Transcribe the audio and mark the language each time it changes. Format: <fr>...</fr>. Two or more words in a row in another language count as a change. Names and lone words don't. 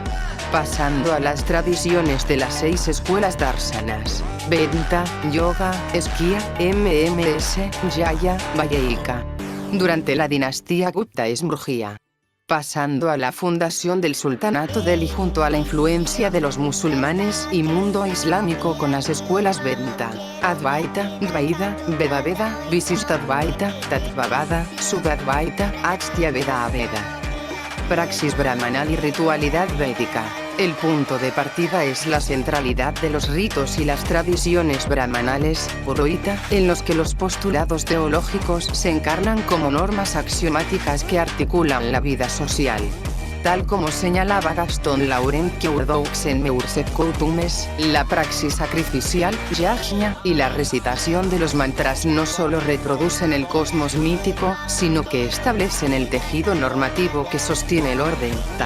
<es>Pasando a las tradiciones de las 6 escuelas darsanas, Vedanta, Yoga, Esquia, MMS, Jaya, Vayeika. Durante la dinastía Gupta es Murgia. Pasando a la fundación del sultanato Delhi junto a la influencia de los musulmanes y mundo islámico con las escuelas Vedanta, Advaita, Dvaita, Vedaveda, Visishtadvaita, Tattvavada, Subadvaita, Agstya-veda Aveda. Praxis brahmanal y ritualidad védica. El punto de partida es la centralidad de los ritos y las tradiciones brahmanales, purohita, en los que los postulados teológicos se encarnan como normas axiomáticas que articulan la vida social. Tal como señalaba Gaston Laurent Courdoux en Meurs et Coutumes, la praxis sacrificial, yajna, y la recitación de los mantras no solo reproducen el cosmos mítico, sino que establecen el tejido normativo que sostiene el orden, ta.</es>